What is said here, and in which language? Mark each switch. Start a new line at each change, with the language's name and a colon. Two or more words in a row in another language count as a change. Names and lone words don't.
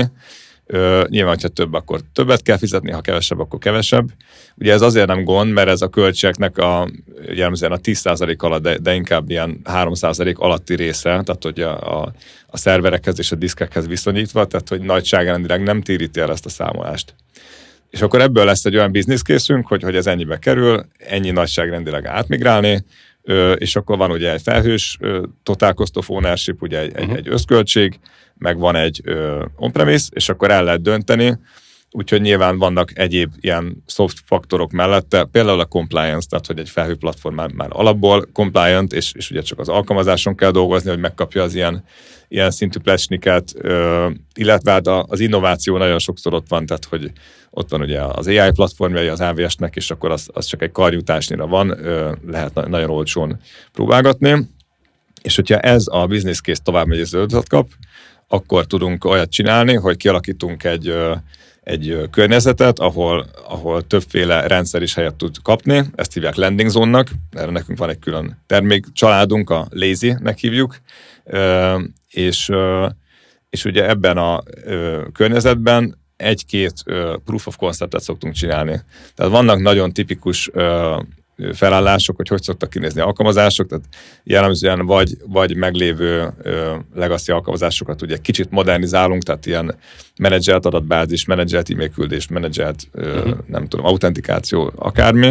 Hungarian: Nyilván, hogyha több, akkor többet kell fizetni, ha kevesebb, akkor kevesebb. Ugye ez azért nem gond, mert ez a költségeknek jellemzően a 10% alatt, de inkább ilyen 3% alatti része, tehát hogy a szerverekhez és a diszkekhez viszonyítva, tehát hogy nagyságrendileg nem téríti el ezt a számolást. És akkor ebből lesz egy olyan
English: business case-ünk,
Hungarian: hogy ez ennyibe kerül, ennyi nagyságrendileg átmigrálni, és akkor van ugye egy felhős
English: total cost of ownership,
Hungarian: ugye egy összköltség, meg van egy on-premise, és akkor el lehet dönteni, úgyhogy nyilván vannak egyéb ilyen soft faktorok mellette, például a compliance, tehát hogy egy felhőplatform már alapból compliant, és ugye csak az alkalmazáson kell dolgozni, hogy megkapja az ilyen szintű plecsniket, illetve hát az innováció nagyon sokszor ott van, tehát hogy ott van ugye az AI platformjai az AWS-nek, és akkor az csak egy karjutásnyira van, lehet nagyon olcsón próbálgatni, és hogyha ez a
English: business case
Hungarian: tovább megy és zöldet kap, akkor tudunk olyat csinálni, hogy kialakítunk egy környezetet, ahol többféle rendszer is helyet tud kapni, ezt hívják
English: landing zone-nak,
Hungarian: erre nekünk van egy külön termékcsaládunk, a Lazy-nek hívjuk, és ugye ebben a környezetben egy-két
English: proof of concept-et
Hungarian: szoktunk csinálni. Tehát vannak nagyon tipikus felállások, hogy szoktak kinézni alkalmazások, tehát jellemzően vagy meglévő legacy alkalmazásokat ugye kicsit modernizálunk, tehát ilyen menedzselt adatbázis, menedzselt e-mail küldés, menedzselt nem tudom, autentikáció, akármi.